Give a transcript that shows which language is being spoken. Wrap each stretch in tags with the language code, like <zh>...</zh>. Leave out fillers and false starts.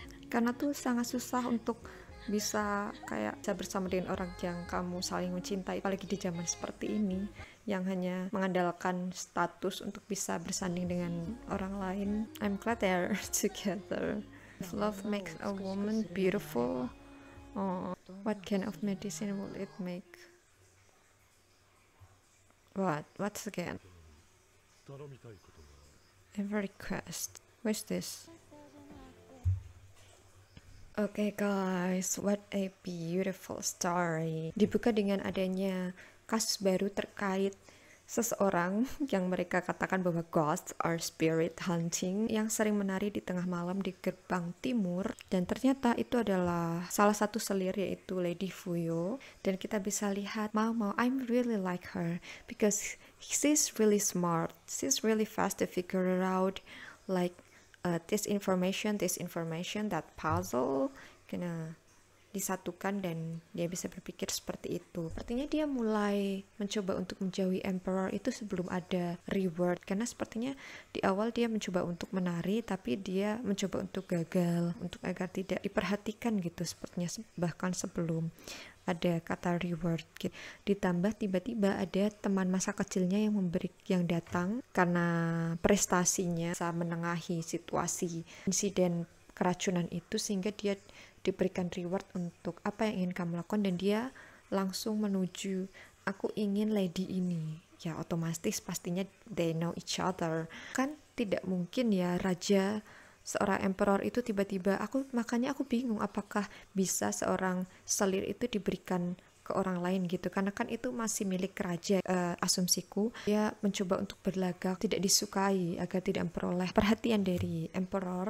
<id>Karena tuh sangat susah untuk bisa kayak bisa bersama dengan orang yang kamu saling mencintai, apalagi di zaman seperti ini yang hanya mengandalkan status untuk bisa bersanding dengan orang lain.</id> <en>I'm glad they're together. If love makes a woman beautiful, oh, what kind of medicine will it make? What's again? I have a request. What's this? Okay guys, what a beautiful story.</en> <id>Dibuka dengan adanya kasus baru terkait seseorang yang mereka katakan bahwa</id> <en>ghost or spirit hunting</en> <id>yang sering menari di tengah malam di gerbang timur, dan ternyata itu adalah salah satu selir yaitu Lady Fuyo. Dan kita bisa lihat</id> <en>Mao, I'm really like her because she's really smart, she's really fast to figure it out, like this information, that puzzle</en> <id>kena disatukan dan dia bisa berpikir seperti itu. Artinya dia mulai mencoba untuk menjauhi Emperor itu sebelum ada reward, karena sepertinya di awal dia mencoba untuk menari tapi dia mencoba untuk gagal, untuk agar tidak diperhatikan gitu sepertinya, bahkan sebelum ada kata reward gitu. Ditambah tiba-tiba ada teman masa kecilnya yang datang karena prestasinya bisa menengahi situasi insiden keracunan itu, sehingga dia diberikan reward untuk apa yang ingin kamu lakukan, dan dia langsung menuju aku ingin lady ini. Ya otomatis pastinya</id> <en>they know each other.</en> <id>Kan tidak mungkin ya raja seorang emperor itu tiba-tiba makanya aku bingung apakah bisa seorang selir itu diberikan ke orang lain gitu, karena kan itu masih milik raja. Asumsiku dia mencoba untuk berlagak tidak disukai agar tidak memperoleh perhatian dari emperor.</id>